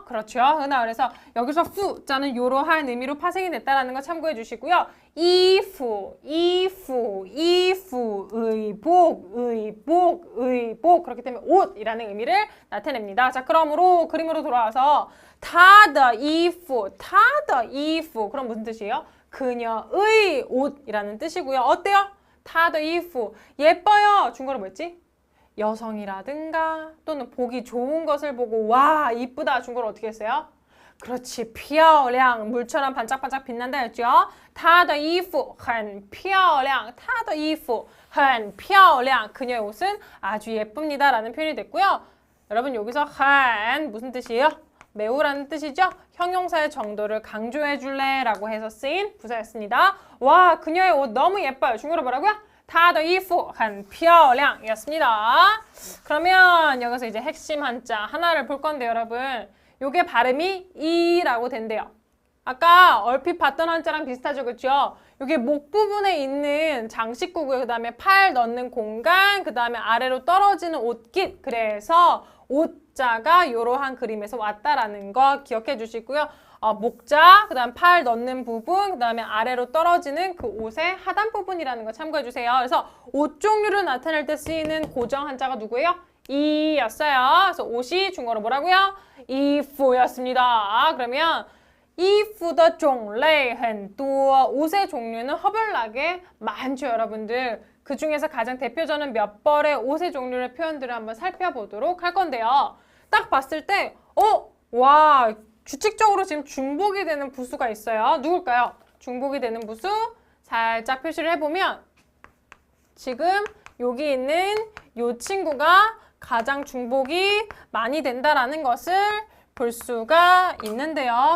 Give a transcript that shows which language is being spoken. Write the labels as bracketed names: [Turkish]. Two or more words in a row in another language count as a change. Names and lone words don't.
[Korean] 그렇죠. 그래서 여기서 후자는 이러한 의미로 파생이 됐다는 거 참고해 주시고요. 이후, 의복. 그렇기 때문에 옷이라는 의미를 나타냅니다. 자, 그러므로 그림으로 돌아와서 [Chinese] 他的衣服 [Korean] 그럼 무슨 뜻이에요? 그녀의 옷이라는 뜻이고요. 어때요? [Chinese] 他的衣服 [Korean] 예뻐요. 중국어로 뭐였지? 여성이라든가 또는 보기 좋은 것을 보고 와, 이쁘다. 중국어로 어떻게 했어요? 그렇지, 漂亮 물처럼 반짝반짝 빛난다 했죠? [Chinese] 她的衣服很漂亮她的衣服很漂亮 [Korean] 그녀의 옷은 아주 예쁩니다 라는 표현이 됐고요. 여러분, 여기서 很 무슨 뜻이에요? 매우라는 뜻이죠? 형용사의 정도를 강조해 줄래? 라고 해서 쓰인 부사였습니다. 와, 그녀의 옷 너무 예뻐요. 중국어로 뭐라고요? [Chinese] 她的衣服很漂亮 이었습니다. [Korean] 그러면 여기서 이제 핵심 한자 하나를 볼 건데 여러분, 요게 발음이 이라고 된대요. 아까 얼핏 봤던 한자랑 비슷하죠, 그렇죠? 요게 목 부분에 있는 장식구고요. 그 다음에 팔 넣는 공간, 그 다음에 아래로 떨어지는 옷깃. 그래서 옷자가 이러한 그림에서 왔다라는 거 기억해 주시고요. 목자, 그 다음 팔 넣는 부분, 그 다음에 아래로 떨어지는 그 옷의 하단 부분이라는 거 참고해 주세요. 그래서 옷 종류를 나타낼 때 쓰이는 고정 한자가 누구예요? 이였어요. 그래서 옷이 중국어로 뭐라고요? 이프였습니다. 그러면 [Chinese] 衣服的种类很多 [Korean] 옷의 종류는 허벌나게 많죠, 여러분들. 그 중에서 가장 대표적인 몇 벌의 옷의 종류의 표현들을 한번 살펴보도록 할 건데요. 딱 봤을 때 와, 규칙적으로 지금 중복이 되는 부수가 있어요. 누굴까요? 중복이 되는 부수 살짝 표시를 해보면 지금 여기 있는 이 친구가 가장 중복이 많이 된다라는 것을 볼 수가 있는데요.